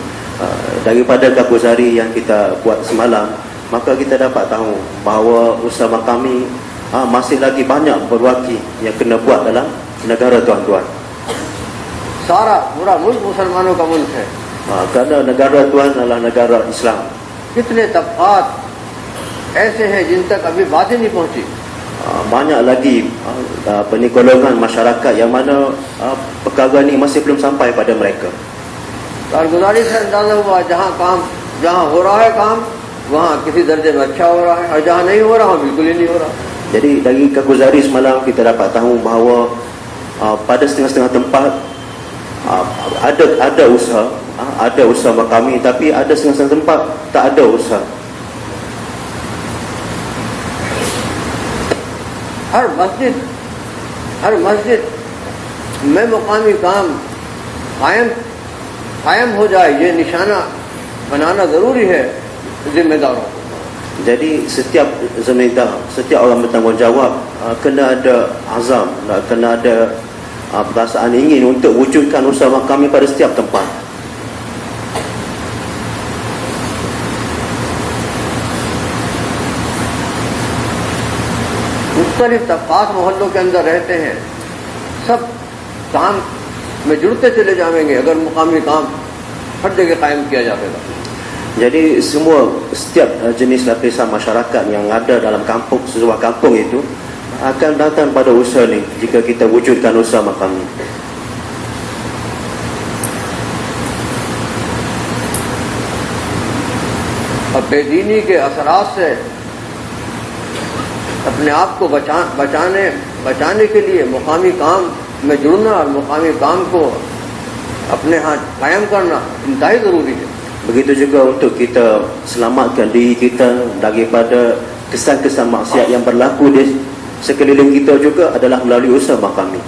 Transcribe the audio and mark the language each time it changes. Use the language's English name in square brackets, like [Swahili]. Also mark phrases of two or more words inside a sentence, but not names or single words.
[Malay] Daripada कारगुजारी yang kita buat semalam, maka kita dapat tahu bahawa usaha makami masih lagi banyak berwaki yang kena buat dalam negara tuan-tuan. [Urdu] سارا پورا ملک مسلمانوں کا ملک ہے. [Malay] Kerana negara tuan adalah negara Islam. [Urdu] کتنے طبقات ایسے ہیں جن تک ابھی باتیں نہیں پہنچی. [Malay] Banyak lagi golongan masyarakat yang mana perkara ni masih belum sampai pada mereka. [Urdu] کارگزاری سے اندازہ ہوا جہاں ہو رہا ہے کام وہاں کسی درجے میں اچھا ہو رہا ہے، اور جہاں نہیں ہو رہا وہاں بالکل ہی نہیں ہو رہا. [Malay] Jadi dari कारगुजारी semalam kita dapat tahu bahawa pada setengah-setengah tempat ada usaha makami, tapi ada setengah-setengah tempat tak ada usaha. [Urdu] ہر مسجد میں مقامی کام قائم ہو جائے، یہ نشانہ بنانا ضروری ہے ذمہ داروں کو. [Malay] Jadi setiap zemindar, setiap orang bertanggungjawab kena ada azam, kena ada perasaan ingin untuk wujudkan usaha makami pada setiap tempat. [Urdu] مختلف طبقات محلوں کے اندر رہتے ہیں، سب کام میں جڑتے چلے جائیں گے اگر مقامی کام ہر جگہ قائم کیا جائے گا. [Malay] Jadi setiap jenis lapisan masyarakat yang ada dalam kampung, sebuah kampung itu akan datang pada usaha ni jika kita wujudkan usaha makami. [Urdu] اور بے دینی کے اثرات سے اپنے آپ کو بچانے کے لیے مقامی کام میں جڑنا اور مقامی کام کو اپنے ہاتھ قائم کرنا انتہائی ضروری ہے. [Malay] Begitu juga untuk kita selamatkan diri kita daripada kesan-kesan maksiat yang berlaku di sekeliling kita juga adalah melalui usaha makami.